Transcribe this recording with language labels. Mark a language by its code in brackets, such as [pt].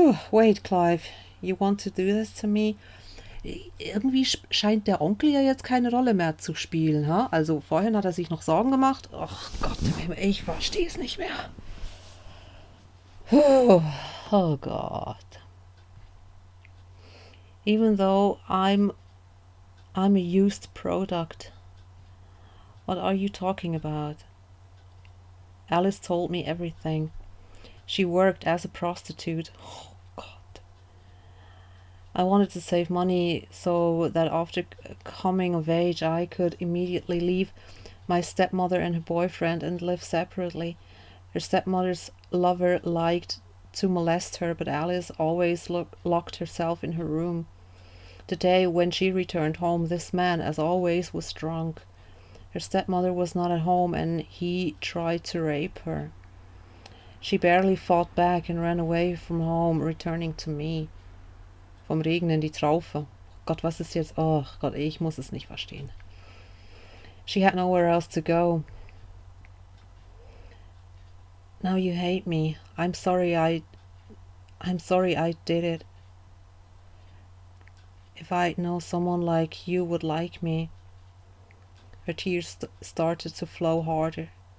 [en] Wait, Clive, you want to do this to me? [de] Irgendwie scheint der Onkel ja jetzt keine Rolle mehr zu spielen, ha? Also vorhin hat er sich noch Sorgen gemacht. Ach Gott, ich verstehe es nicht mehr. [en] Oh God. Even though I'm a used product. What are you talking about? Alice told me everything. She worked as a prostitute. Oh God. I wanted to save money so that after coming of age I could immediately leave my stepmother and her boyfriend and live separately. Her stepmother's lover liked to molest her, but Alice always locked herself in her room. The day when she returned home, this man, as always, was drunk. Her stepmother was not at home and he tried to rape her. She barely fought back and ran away from home, returning to me. [de] Vom Regen in die Traufe. Gott, was ist jetzt? Oh Gott, ich muss es nicht verstehen. [en] She had nowhere else to go. Now you hate me. I'm sorry I did it. If I know someone like you would like me. Her tears started to flow harder.